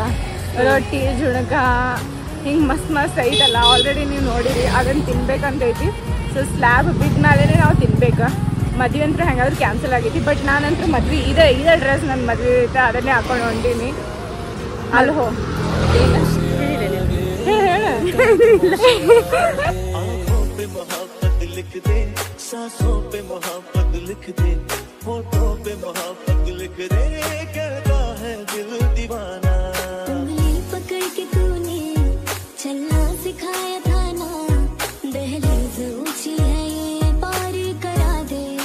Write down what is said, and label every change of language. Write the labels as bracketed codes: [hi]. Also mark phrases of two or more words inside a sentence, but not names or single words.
[kn] ರೊಟ್ಟಿ ಜುಣಕ ಹಿಂಗೆ ಮಸ್ತ್ ಐತಲ್ಲ, ಆಲ್ರೆಡಿ ನೀವು ನೋಡಿರಿ. ಅದನ್ನು ತಿನ್ಬೇಕಂತೈತಿ. [en] so slab [kn] ಬಿದ್ದ ಮೇಲೆ ನಾವು ತಿನ್ಬೇಕು. ಮದುವೆ ಅಂತೂ ಹೆಂಗಾದ್ರೂ ಕ್ಯಾನ್ಸಲ್ ಆಗೈತಿ. ಬಟ್ ನಾನಂತೂ ಮದ್ವೆ ಇದೇ ಡ್ರೆಸ್ ನನ್ನ ಮದುವೆ ಐತೆ, ಅದನ್ನೇ ಹಾಕೊಂಡು ಹೊಂಟೀನಿ. ಅಲ್ಲಿ ಹೇಳು. [hi] सांसों पे मोहब्बत लिख दे, होठों पे मोहब्बत लिख दे, कहता है दिल दीवाना। उंगली पकड़ के तूने चलना सिखाया था ना, दहलीज ऊंची है ये पार करा दे।